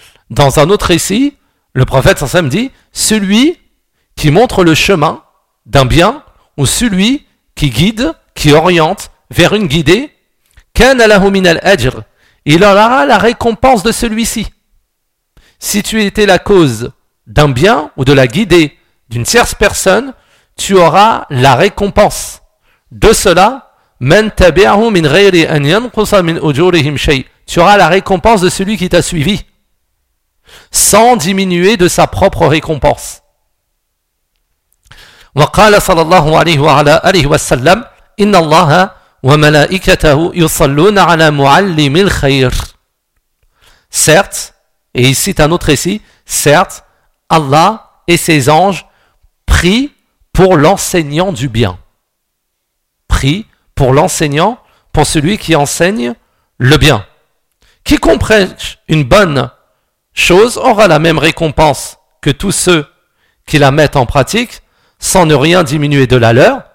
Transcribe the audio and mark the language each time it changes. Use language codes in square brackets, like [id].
[fr] Dans un autre récit, le prophète sallam dit celui qui montre le chemin d'un bien ou celui qui guide, qui oriente vers une guidée, [ar] kana lahu min al-ajr, [fr] il aura la récompense de celui-ci. Si tu étais la cause d'un bien ou de la guider d'une tierce personne, tu auras la récompense de cela [ar] من تبعه من غير أن ينقص من أجورهم شيء. [fr] Tu auras la récompense de celui qui t'a suivi, sans diminuer de sa propre récompense. [ar] وقال صلى الله عليه وعلى آله وسلم إن الله وملائكته يصلون على معلم الخير. [fr] Certes, et il cite un autre récit, certes, Allah et ses anges prient pour l'enseignant du bien. Prient pour l'enseignant, pour celui qui enseigne le bien. Quiconque prêche une bonne chose aura la même récompense que tous ceux qui la mettent en pratique, sans ne rien diminuer de la leur.